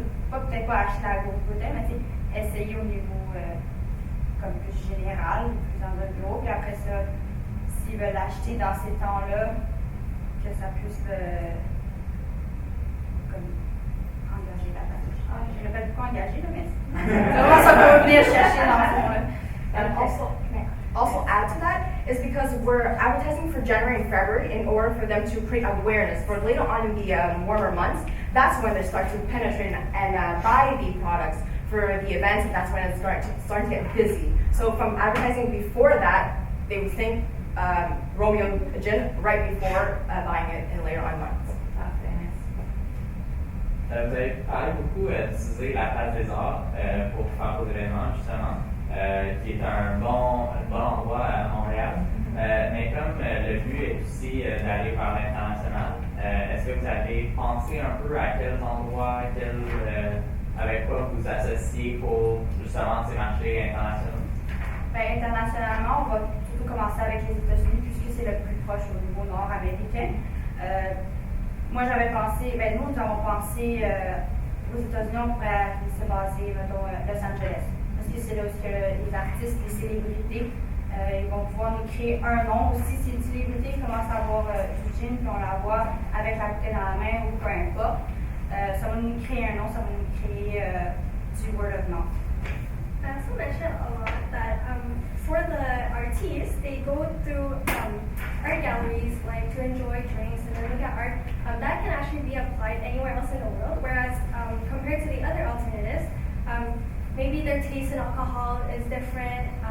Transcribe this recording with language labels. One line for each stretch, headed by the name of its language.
French: Peut-être pas acheter la grosse bouteille, mais essayer au niveau comme plus général, plus dans un bureau. Puis après ça, s'ils veulent l'acheter dans ces temps-là, que ça puisse comme engager la personne. Je répète pourquoi engager, là, mais comment ça peut venir chercher dans le fond. Là.
English: Also add to that is because we're advertising for January and February in order for them to create awareness for later on in the warmer months. That's when they start to penetrate and buy the products for the events, and that's when it's starting to get busy. So from advertising before that, they would think Romeo gin right before buying it in later on months.
French: Vous avez parlé beaucoup d'utiliser la place des arts pour faire vos événements, justement, qui est un bon endroit à Montréal. Mais comme le but est aussi d'aller vers l'international, est-ce que vous avez pensé un peu à quels endroits, avec quoi vous associez pour justement ces marchés internationaux? Ben, internationalement, on va surtout commencer avec les États-Unis puisque c'est le plus proche au niveau nord-américain. Moi, j'avais pensé, nous avons pensé aux États-Unis, on pourrait se baser, mettons, Los Angeles. Parce que c'est là où les artistes, les célébrités, ils vont pouvoir nous créer un nom. Aussi, si une célébrité commence à avoir du gin, puis on la voit avec la bouteille dans la main ou peu importe, ça va nous créer un nom, ça va nous créer du
English: word of mouth. I also mentioned a lot that for the artists, they go through art galleries like to enjoy drinks and then look at art. That can actually be applied anywhere else in the world, whereas compared to the other alternatives, maybe their taste in alcohol is different.